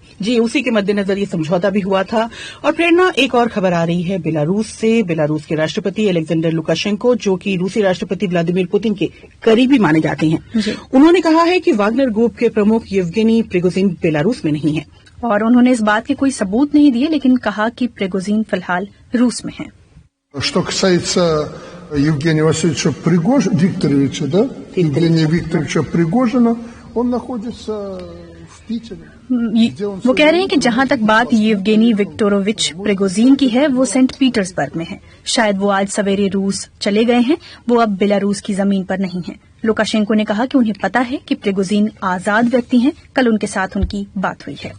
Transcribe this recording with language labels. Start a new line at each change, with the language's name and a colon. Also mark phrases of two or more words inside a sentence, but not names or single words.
Hindi: जी, उसी के मद्देनजर ये समझौता भी हुआ था। और प्रेरणा, एक और खबर आ रही है बेलारूस से। बेलारूस के राष्ट्रपति अलेक्जेंडर लुकाशेंको, जो कि रूसी राष्ट्रपति व्लादिमीर पुतिन के करीबी माने जाते हैं, उन्होंने कहा है कि वागनर ग्रुप के प्रमुख येवगेनी प्रिगोजिन बेलारूस में नहीं है। और उन्होंने इस बात के कोई सबूत नहीं दिए, लेकिन कहा कि प्रिगोजिन फिलहाल रूस में है।
Russian: Что касается Евгения Васильевича Викторовича, да? Евгения Викторовича Пригожина, он находится в Питере.
Hindi: वो कह रहे हैं कि जहां तक बात येवगेनी विक्टोरोविच प्रिगोजिन की है, वो सेंट पीटर्सबर्ग में है। शायद वो आज सवेरे रूस चले गए हैं, वो अब बेलारूस की जमीन पर नहीं है। लुकाशेंको ने कहा कि उन्हें पता है कि प्रिगोजिन आजाद व्यक्ति हैं। कल उनके साथ उनकी बात हुई है।